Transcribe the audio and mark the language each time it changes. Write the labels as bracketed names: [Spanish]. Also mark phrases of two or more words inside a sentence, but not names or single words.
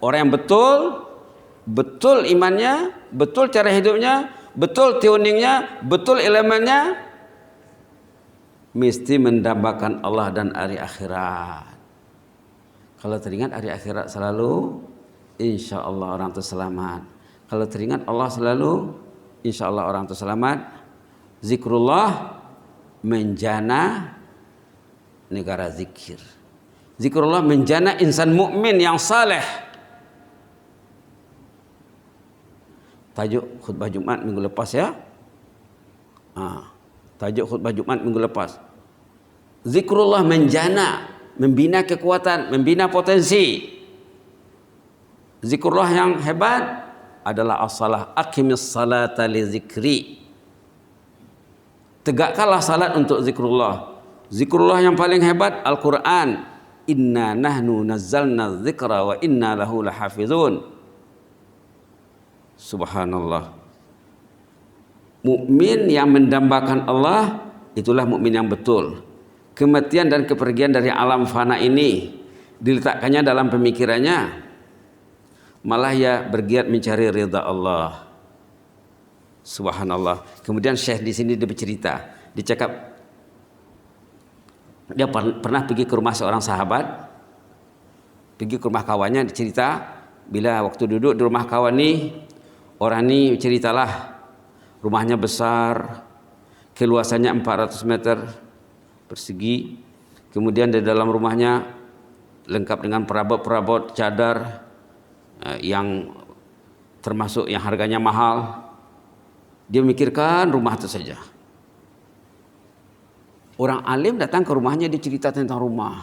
[Malay] Orang yang betul imannya, betul cara hidupnya, betul tuningnya, betul elemennya, mesti mendambakan Allah dan hari akhirat. Kalau teringat hari akhirat selalu, [Arabic] إن شاء الله [Malay] orang itu selamat. Kalau teringat Allah selalu, [Arabic] إن شاء الله [Malay] orang itu selamat. Zikrullah menjana negara zikir. Zikrullah menjana insan mukmin yang saleh. Tajuk khutbah Jumat minggu lepas ya. Tajuk khutbah Jumat minggu lepas. Zikrullah menjana, membina kekuatan, membina potensi. Zikrullah yang hebat adalah as-salah. [Arabic] أقم الصلاة لذكري. [Malay] Tegakkanlah salat untuk zikrullah. Zikrullah yang paling hebat Al-Quran. [Arabic] إنا نحن نزلنا الذكر وإنا له لحافظون. [Malay] Subhanallah. Mukmin yang mendambakan Allah, itulah mukmin yang betul. Kematian dan kepergian dari alam fana ini diletakkannya dalam pemikirannya, malah ya bergiat mencari ridha Allah. Subhanallah. Kemudian Syekh di sini dia bercerita, dicakap dia pernah pergi ke rumah seorang sahabat, pergi ke rumah kawannya, dicerita bila waktu duduk di rumah kawan ni, orang ni ceritalah rumahnya besar, keluasannya 400 meter persegi, kemudian di dalam rumahnya lengkap dengan perabot-perabot cadar yang termasuk yang harganya mahal. Dia memikirkan rumah itu saja. Orang alim datang ke rumahnya, dia cerita tentang rumah.